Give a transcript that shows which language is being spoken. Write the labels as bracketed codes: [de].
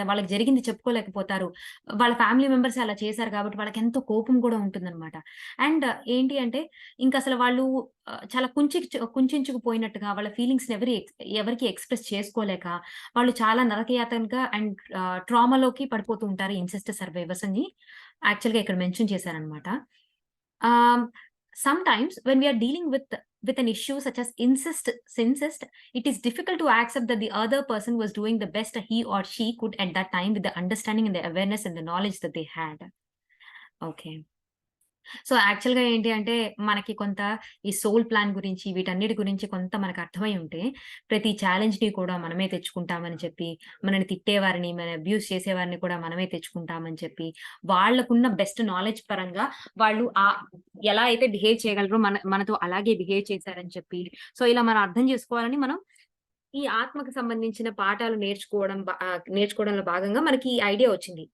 [te] వాళ్ళకి జరిగింది చెప్పుకోలేకపోతారు. వాళ్ళ ఫ్యామిలీ మెంబర్సే అలా చేశారు కాబట్టి వాళ్ళకెంతో కోపం కూడా ఉంటుందనమాట. అండ్ ఏంటి అంటే ఇంకసలు వాళ్ళు చాలా కుంచించుకుపోయినట్టుగా వాళ్ళ ఫీలింగ్స్‌ని ఎవరికీ ఎక్స్‌ప్రెస్ చేసుకోలేక వాళ్ళు చాలా నరకయాతనగా అండ్ ట్రామాలోకి పడిపోతూ ఉంటారు ఇన్సెస్ట్ సర్వైవర్స్ అని యాక్చువల్‌గా ఇక్కడ మెన్షన్ చేశారనమాట. [en] Um, Sometimes when we are dealing with an issue such as incest, it is difficult to accept that the other person was doing the best he or she could at that time with the understanding and the awareness and the knowledge that they had. Okay. [te] So, యాక్చువల్‌గా ఏంటి అంటే, మనకి కొంత ఈ soul plan గురించి, వీటన్నిటి గురించి కొంత మనకు అర్థమై ఉంటే, ప్రతి ఛాలెంజ్‌ని కూడా మనమే తెచ్చుకుంటామని చెప్పి, మనల్ని తిట్టేవారిని, అబ్యూజ్ చేసేవారిని కూడా మనమే తెచ్చుకుంటామని చెప్పి, వాళ్ళకున్న బెస్ట్ నాలెడ్జ్ పరంగా వాళ్ళు ఎలా అయితే బిహేవ్ చేయగలరో మనతో అలాగే బిహేవ్ చేశారని చెప్పి, సో, ఇలా మనం అర్థం చేసుకోవాలని మనం ఈ ఆత్మకు సంబంధించిన పాఠాలు నేర్చుకోవడంలో భాగంగా మనకి ఈ ఐడియా వచ్చింది.